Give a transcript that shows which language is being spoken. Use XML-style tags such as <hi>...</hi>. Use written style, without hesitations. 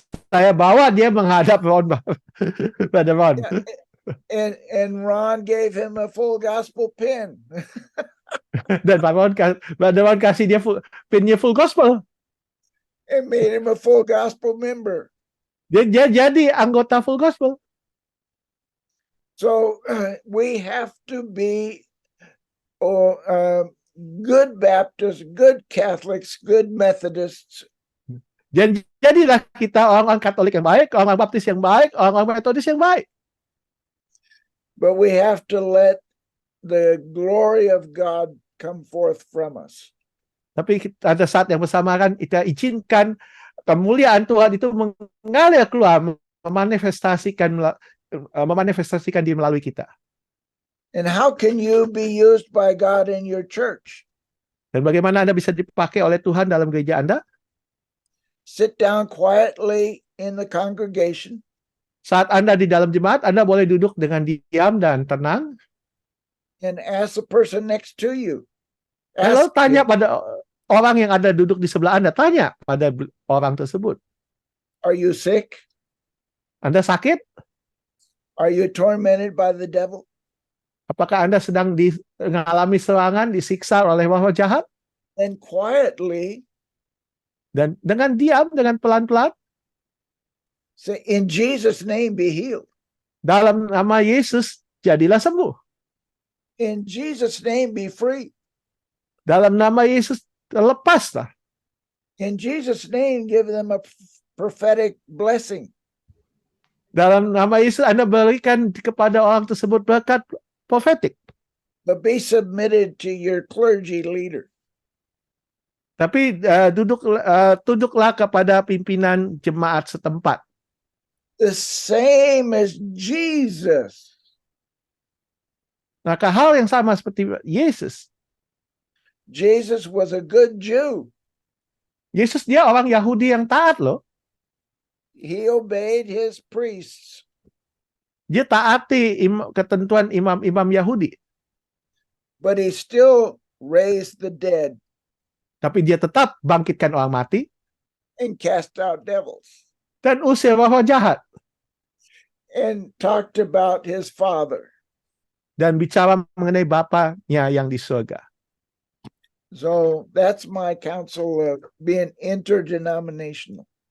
<id>Saya bawa dia menghadap pada Ron.</id> <en>And Ron gave him a full gospel pin.</en> <id>Dan Pak Ron kasih dia pinnya Full Gospel.</id> <en>And made him a full gospel member.</en> <id>Dia jadi anggota Full Gospel.</id> <en>So we have to be good Baptists, good Catholics, good Methodists.</en> <id>Dan jadilah kita orang Katolik yang baik, orang Baptis yang baik, orang Metodis yang baik.</id> <en>But we have to let the glory of God come forth from us.</en> <id>Tapi pada saat yang bersamaan kita izinkan kemuliaan Tuhan itu mengalir keluar, memanifestasikan diri melalui kita.</id> <en>And how can you be used by God in your church?</en> <id>Dan bagaimana Anda bisa dipakai oleh Tuhan dalam gereja Anda?</id> <en>Sit down quietly in the congregation.</en> <id>Saat Anda di dalam jemaat, Anda boleh duduk dengan diam dan tenang.</id> <en>And ask the person next to you.</en> <id>Lalu</id> <en>Ask</en> <id>tanya</id> <en>him,</en> <id>pada orang yang ada duduk di sebelah Anda, tanya pada orang tersebut.</id> <en>are you sick?</en> <id>Anda sakit?</id> <en>Are you tormented by the devil?</en> <id>Apakah Anda sedang mengalami serangan, disiksa oleh roh jahat?</id> <en>And quietly</en> <id>Dan dengan diam, dengan pelan-pelan,</id> <en>say, in Jesus' name be healed.</en> <id>dalam nama Yesus, jadilah sembuh.</id> <en>In Jesus' name be free.</en> <id>Dalam nama Yesus, lepaslah.</id> <en>In Jesus' name give them a prophetic blessing.</en> <id>Dalam nama Yesus, Anda berikan kepada orang tersebut berkat profetik.</id> <en>But be submitted to your clergy leader.</en> <id>Tapi tunduklah kepada pimpinan jemaat setempat.</id> <en>The same as Jesus.</en> <id>Maka hal yang sama seperti Yesus.</id> <en>Jesus was a good Jew.</en> <id>Yesus dia orang Yahudi yang taat loh.</id> <en>He obeyed his priests.</en> <id>Dia taati ketentuan imam-imam Yahudi.</id> <en>But he still raised the dead</en> <id>Tapi dia tetap bangkitkan orang mati</id> <en>and cast out devils</en> <id>dan usir roh jahat.</id> <en>and talked about his father.</en> <id>Dan bicara mengenai Bapanya yang di surga.</id> <en>So that's my counsel of being interdenominational.</en>